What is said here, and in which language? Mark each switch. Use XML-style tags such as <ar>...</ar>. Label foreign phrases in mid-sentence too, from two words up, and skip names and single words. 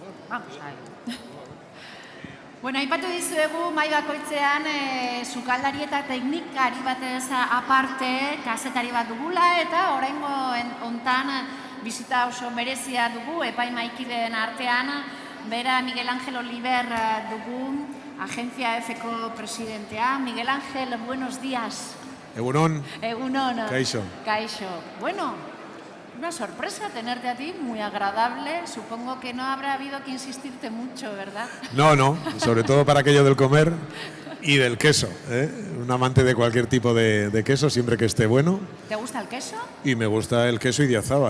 <es>Vamos a ver.</es> <eu>Bueno, aipatu dizuegu mai bakoitzean sukaldari eta teknikari batez aparte kazetari bat dugula eta oraingo hontan bizita oso berezia dugu epaimaikideen artean, bera Miguel Ángel Oliver dugu, Agencia F-ko presidentea.</eu> <es>Miguel Ángel, buenos días.</es> <eu>Egunon. Egunon. Kaixo. Kaixo.</eu> <es>Bueno, una sorpresa tenerte a ti, muy agradable. Supongo que no habrá habido que insistirte mucho, ¿verdad? No, sobre todo para aquello del comer y del queso. Un amante de cualquier tipo de queso, siempre que esté bueno. ¿Te gusta el queso? Y me gusta el queso Idiazábal,</es>